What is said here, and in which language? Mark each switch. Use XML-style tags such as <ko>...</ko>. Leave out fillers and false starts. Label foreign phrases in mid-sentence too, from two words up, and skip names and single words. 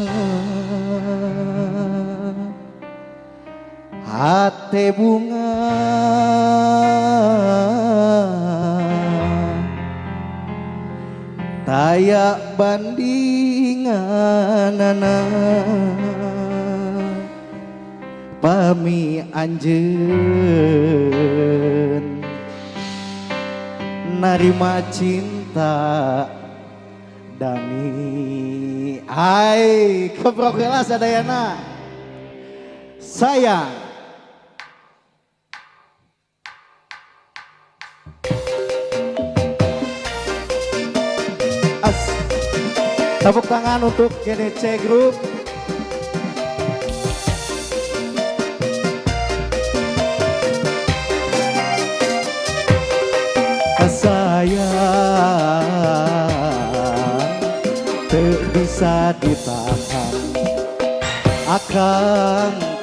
<su>hate bunga taya bandinganana pami anjeun narima cinta Dani ai keprokeula sadayana</su> <id>sayang tepuk tangan untuk GDC Group. Sayang tak bisa ditahan akan</id>